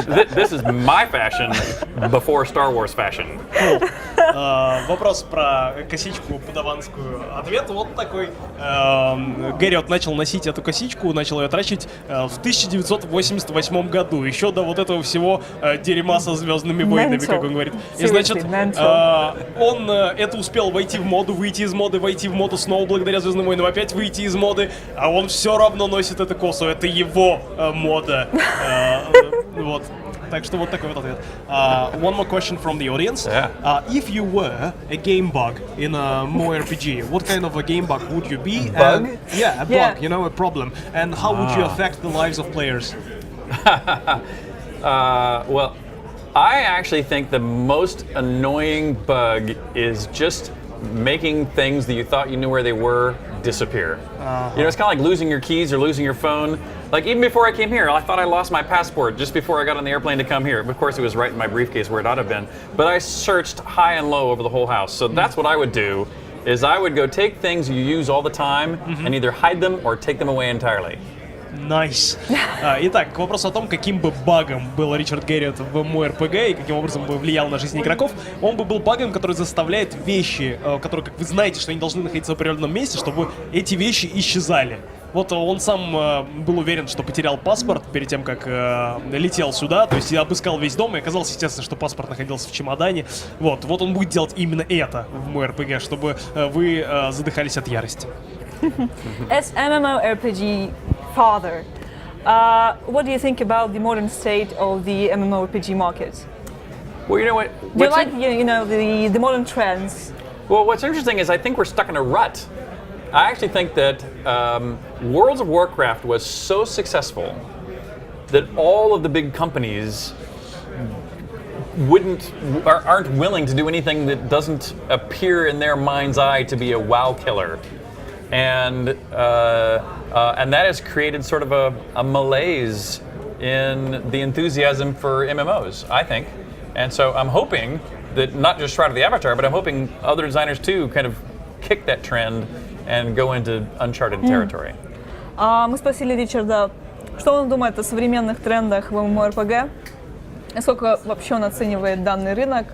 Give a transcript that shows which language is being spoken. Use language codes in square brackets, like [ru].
[en] This is my fashion before Star Wars fashion. [ru] Вопрос про косичку падаванскую. Ответ вот такой. Гэрриот начал носить эту косичку, начал ее трачить в 1988 году, еще до вот этого всего дерьма со Звездными войнами, как он говорит. И значит, он это успел войти в моду, выйти из моды, войти в моду снова благодаря Звездным войнам, опять выйти из моды, а он все равно носит эту косу, это его мода. Вот. Так что вот такой вот ответ. [en] One more question from the audience. If you were a game bug in a MMO-RPG, what kind of a game bug would you be? Bug? A bug, a problem. And how would you affect the lives of players? Well, I actually think the most annoying bug is just making things that you thought you knew where they were disappear. It's kind of like losing your keys or losing your phone. Like even before I came here, I thought I lost my passport just before I got on the airplane to come here. Of course, it was right in my briefcase where it ought to have been. But I searched high and low over the whole house. So that's what I would do, is I would go take things you use all the time and either hide them or take them away entirely. Nice. [ru] Итак, к вопросу о том, каким бы багом был Ричард Гэрриот в MMO-RPG и каким образом бы влиял на жизнь игроков, он бы был багом, который заставляет вещи, которые, как вы знаете, что они должны находиться в определенном месте, чтобы эти вещи исчезали. Вот он сам был уверен, что потерял паспорт перед тем, как летел сюда, то есть я обыскал весь дом, и оказалось, естественно, что паспорт находился в чемодане. Вот он будет делать именно это в MMO-RPG, чтобы вы задыхались от ярости. [en] As MMORPG father, what do you think about the modern state of the MMORPG market? Well, you know what? Do you like the modern trends? Well, what's interesting is I think we're stuck in a rut. I actually think that World of Warcraft was so successful that all of the big companies aren't willing to do anything that doesn't appear in their mind's eye to be a WoW killer, and that has created sort of a malaise in the enthusiasm for MMOs, I think. And so I'm hoping that not just Shroud of the Avatar, but I'm hoping other designers too kind of kick that trend and go into uncharted territory. [ru] Мы спросили Ричарда, что он думает о современных трендах в MMORPG, насколько вообще он оценивает данный рынок.